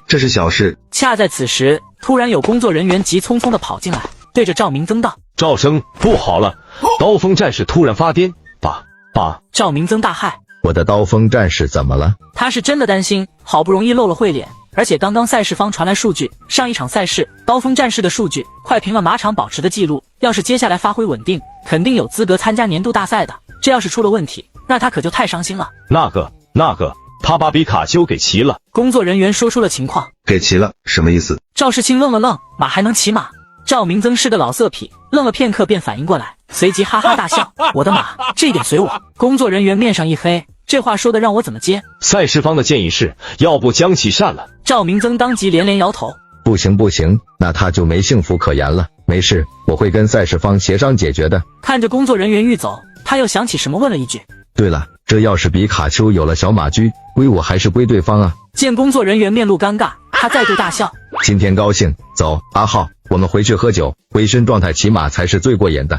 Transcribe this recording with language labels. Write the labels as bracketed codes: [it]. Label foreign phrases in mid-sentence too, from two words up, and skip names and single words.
[zh] 這是小事。恰在此時，突然有工作人員急匆匆地跑進來，對着趙明增道： 趙生，不好了，刀鋒戰士突然發癲，爸。趙明增大駭，我的刀锋戰士怎麼了？他是真的擔心，好不容易露了慧臉，而且刚刚賽事方傳來數據，上一場賽事刀鋒戰士的數據快平了馬場保持的記錄，要是接下來發揮穩定，肯定有資格參加年度大賽的。這要是出了問題，那他可就太傷心了。那個，他把比卡丘給騎了。工作人員說出了情況。給騎了，什麼意思？趙世清愣了愣，馬還能騎馬？趙明增是個老色痞，愣了片刻便反應過來，隨即哈哈大笑。我的馬，這一點隨我。工作人員面上一黑，這話說的讓我怎麼接？賽事方的建議是，要不將其刪了。趙明增當即連連搖頭。不行，那他就沒幸福可言了。沒事，我會跟賽事方協商解決的。看着工作人員欲走，他又想起什麼問了一句。對了，這要是比卡丘有了小馬驹，歸我還是歸對方啊？見工作人員面露尷尬，他再度大笑。今天高興，走，阿浩，我們回去喝酒，微醺狀態騎馬才是最過癮的。